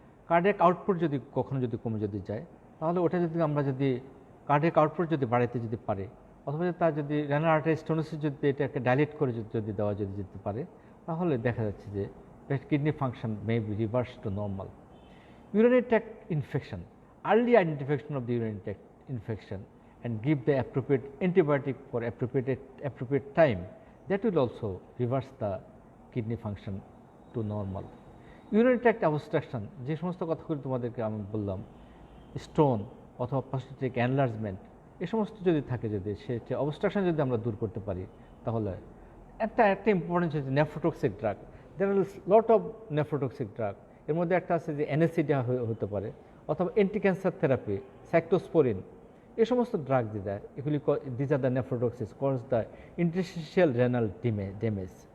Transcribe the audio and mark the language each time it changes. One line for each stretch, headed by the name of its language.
Bangla: Cardiac output যদি কখনো যদি কমে যদি যায়, তাহলে ওটা যদি আমরা যদি কার্ডিয়াক আউটপুট যদি বাড়াইতে যদি পারে, অথবা তার যদি রেনাল আর্টারি স্টোনোসিস যদি এটাকে ডাইলেট করে যদি দেওয়া যদি যেতে পারে, তাহলে দেখা যাচ্ছে যে
English: Kidney function may be reverse to normal. Urinary tract infection, early identification of the urinary tract infection and give the appropriate antibiotic for appropriate time, that will also reverse the kidney function to normal.
Bangla: Urinary tract obstruction, যে সমস্ত কথাগুলো তোমাদেরকে আমি বললাম, stone অথবা prostatic enlargement, এই সমস্ত যদি থাকে, যদি সেটা অবস্ট্রাকশন যদি আমরা দূর করতে পারি, তাহলে একটা ইম্পর্টেন্স হচ্ছে nephrotoxic drug.
English: there are lot of nephrotoxic drug,
Bangla: এর মধ্যে একটা আছে যে এনএসিডি হতে পারে, অথবা অ্যান্টি ক্যান্সার থেরাপি, সাইক্লোস্পোরিন, এই সমস্ত ড্রাগ যে দেয়, এগুলি
English: These are the nephrotoxins cause the interstitial renal damage.